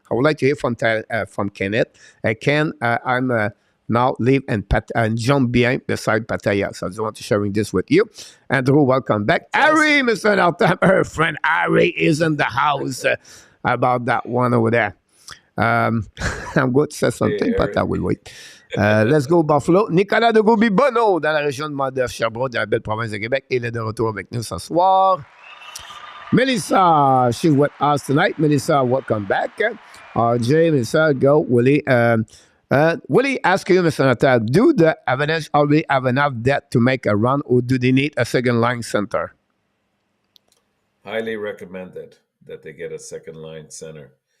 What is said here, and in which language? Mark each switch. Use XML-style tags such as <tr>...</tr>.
<en>I would like to hear from Kenneth. Ken, I'm now live in Jean-Bien beside Pattaya. So I just want to sharing this with you. Andrew, welcome back. Ari, Mr. Nartap, her friend Ari is in the house about that one over there. I'm going to say something, but I will wait. Let's go Buffalo.</en> <fr>Nicolas de Goubi-Bonneau dans la région de Sherbrooke, dans la belle province de Québec. Il est de retour avec nous ce soir.</fr> <en>Melissa, she's with us tonight. Melissa, welcome back. RJ, Melissa, go. Willie. Willie, ask you, Mr. Natal, do the Avalanche already have enough depth to make a run, or do they need a second line center? Highly recommended that they get a second line center.</en>